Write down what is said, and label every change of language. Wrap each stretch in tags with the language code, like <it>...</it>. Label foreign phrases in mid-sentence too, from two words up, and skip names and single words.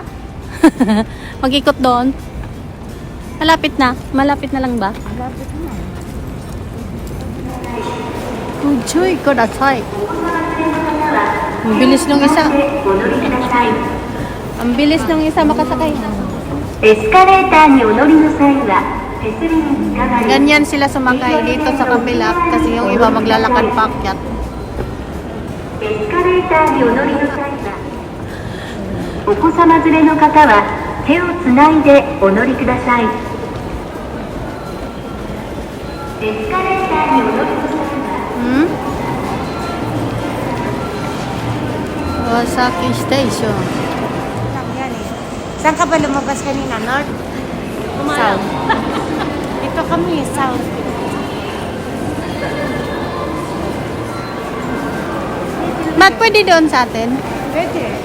<tl>Mag-ikot doon. Malapit na. Malapit na lang ba? Malapit na.</tl> <ja>Kujoy kudasai.</ja> <tl>Ang bilis ng isa. Ang bilis ng isa makasakay.</tl> <ja>エスカレーターにお乗りの際は手すりにつかまり</ja> <tl>Ganyan sila sumakay dito sa kabila kasi yung iba maglalakad paakyat.</tl> <ja>エスカレーターにお乗りの際はお子様連れの方は手をつないでお乗りください。エスカレーターにお乗りの際は</ja> <tl>Kawasaki Station. Lang yan eh. Saan ka ba lumabas kanina? North? South? Dito kami, South. Ba't pwede doon sa atin? Pwede.</tl>